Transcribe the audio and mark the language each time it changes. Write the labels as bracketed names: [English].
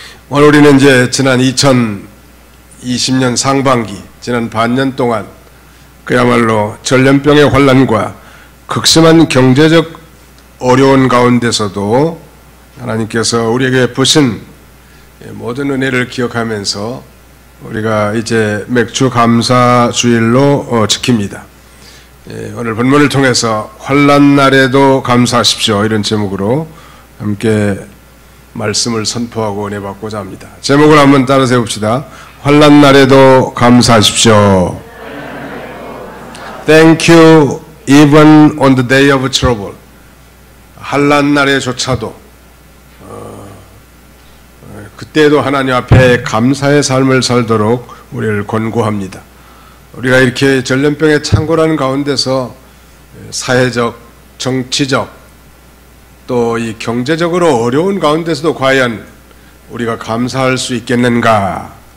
[Korean] 오늘 우리는 이제 지난 2020년 상반기, 지난 반년 동안 그야말로 전염병의 혼란과 극심한 경제적 어려운 가운데서도 하나님께서 우리에게 부신 모든 은혜를 기억하면서 우리가 이제 맥추 감사 주일로 지킵니다. 오늘 본문을 통해서 환난 날에도 감사하십시오, 이런 제목으로 함께 말씀을 선포하고 은혜 받고자 합니다. 제목을 한번 따라 세웁시다. 환난 날에도 감사하십시오. [English] Thank you even on the day of trouble. [Korean] 환난 날에조차도 그때도 하나님 앞에 감사의 삶을 살도록 우리를 권고합니다. 우리가 이렇게 전염병에 창궐하는 가운데서 사회적, 정치적, 또 이 경제적으로 어려운 가운데서도 과연 우리가 감사할 수 있겠는가?